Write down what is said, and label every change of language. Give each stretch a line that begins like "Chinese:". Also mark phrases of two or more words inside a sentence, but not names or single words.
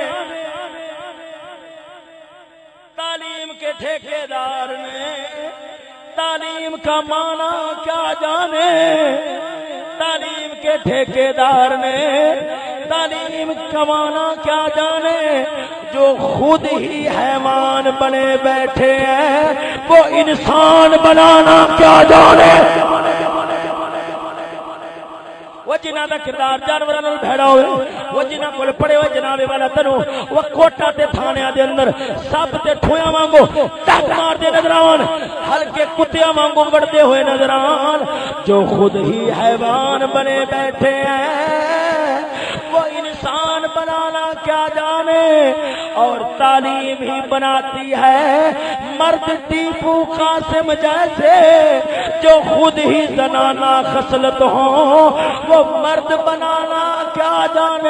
Urdu: تعلیم کے ٹھیکیدار نے تعلیم کا معنی کیا جانے تعلیم کے ٹھیکیدار نے تعلیم کا معنی کیا جانے جو خود ہی حیوان بنے بیٹھے ہیں وہ انسان بنانا کیا جانے
Punjabi: وہ جنہاں دا کردار جانوراں نال بھیڑا ہوئے وہ جنہاں کول پڑے ہوئے جناب والا تنو وہ کوٹا تے تھانیاں دے اندر سب تے ٹھویاں وانگو ٹک مار دے نظر آون
Urdu: ہلکے کتیاں وانگو بڑھتے ہوئے نظر آون جو خود ہی حیوان بنے بیٹھے ہیں وہ انسان بنانا کیا جانے، اور تعلیم ہی بناتی ہے مرد ٹیپو قاسم جیسے، جو خود ہی زنانہ خصلت ہو وہ مرد بنانا کیا جانے۔